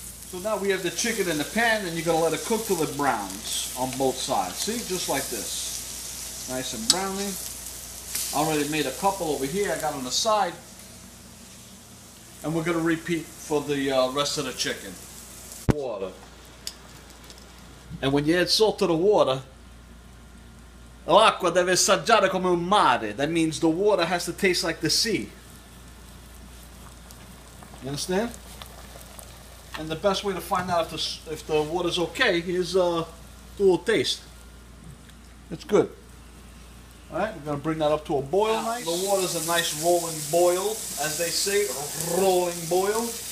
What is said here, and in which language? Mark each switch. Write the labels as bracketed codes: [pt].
[en] So now we have the chicken in the pan, and you're going to let it cook till it browns on both sides. See, just like this. Nice and browning. I already made a couple over here. I got on the side. And we're going to repeat for the rest of the chicken. Water. And when you add salt to the water, [it] l'acqua deve assaggiare come un mare. [en] That means the water has to taste like the sea. You understand? And the best way to find out if the water's okay is do a little taste. It's good. Alright, we're going to bring that up to a boil nice. The water's a nice rolling boil, as they say, rolling boil.